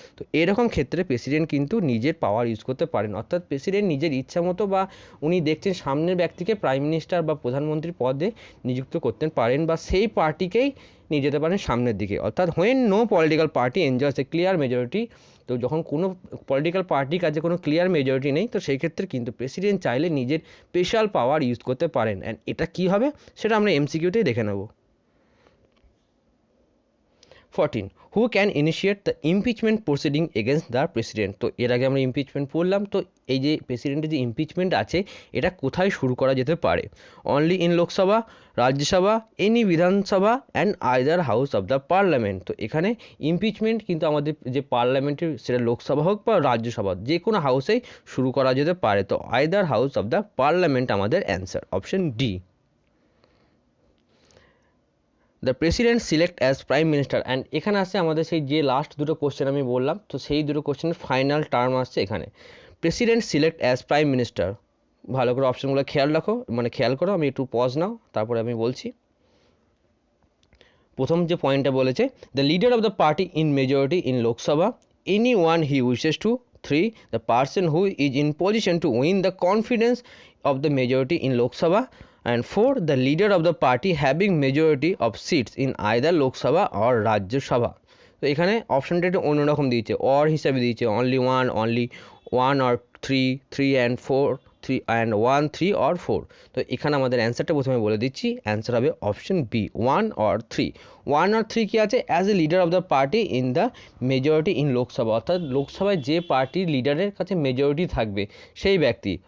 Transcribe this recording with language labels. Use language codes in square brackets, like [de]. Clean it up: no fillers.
[bn] তো এরকম ক্ষেত্রে প্রেসিডেন্ট কিন্তু নিজের পাওয়ার ইউজ করতে পারেন, অর্থাৎ প্রেসিডেন্ট নিজের ইচ্ছা মতো বা উনি দেখছেন সামনের ব্যক্তিকে প্রাইম মিনিস্টার বা প্রধানমন্ত্রীর পদে নিযুক্ত করতে পারেন বা সেই পার্টিকেই নিয়ে যেতে পারেন সামনের দিকে, অর্থাৎ [en] when no political party enjoys a clear majority, [bn] তো যখন কোনো পলিটিক্যাল পার্টির কাছে কোনো ক্লিয়ার মেজরিটি নেই তো সেই ক্ষেত্রে কিন্তু প্রেসিডেন্ট চাইলে নিজের স্পেশাল পাওয়ার ইউজ করতে পারেন। অ্যান্ড এটা কী হবে সেটা আমরা এমসিকিউতেই দেখে নেব। [en] 14. Who can initiate the impeachment proceeding against the president? [bn] তো এর আগে আমরা ইমপিচমেন্ট পড়লাম, তো এই যে প্রেসিডেন্টের যে ইমপিচমেন্ট আছে এটা কোথায় শুরু করা যেতে পারে? [en] Only in Lok Sabha, Rajya Sabha, any Vidhan Sabha and either house of the parliament. [bn] তো এখানে ইমপিচমেন্ট কিন্তু আমাদের যে পার্লামেন্টের, সেটা লোকসভা হোক বা রাজ্যসভা, যে কোনো হাউসেই শুরু করা যেতে পারে। তো either house of the parliament আমাদের answer, option D. [en] the president select as prime minister, [bn] and এখানে আসছে আমাদের সেই যে লাস্ট দুটো কোশ্চেন আমি বললাম, তো সেই দুটো কোশ্চেনের ফাইনাল টার্ম আসছে এখানে। [en] president select as prime minister, [bn] ভালো করে অপশনগুলো খেয়াল রাখো, মানে খেয়াল করো, আমি একটু পজ নাও, তারপরে আমি বলছি। প্রথম যে পয়েন্টটা বলেছে, [en] The leader of the party in majority in Lok Sabha, any one he wishes to. 3. The person who is in position to win the confidence of the majority in Lok Sabha. And 4. The leader of the party having majority of seats in either Lok Sabha or Rajya Sabha. [bn] তো এখানে অপশনটা একটু অন্যরকম দিয়েছে, or হিসাবে দিয়েছে, [en] Only one or three and four, 3 and 1, 3 or 4। [bn] তো এখানে আমাদের অ্যান্সারটা প্রথমে বলে দিচ্ছি, অ্যান্সার হবে অপশন বি, 1 or 3। 1 or 3 কি আছে? [en] as a leader of the party in the majority in Lok Sabha, [bn] অর্থাৎ লোকসভায় যে পার্টির লিডারের কাছে মেজরিটি থাকবে সেই ব্যক্তি।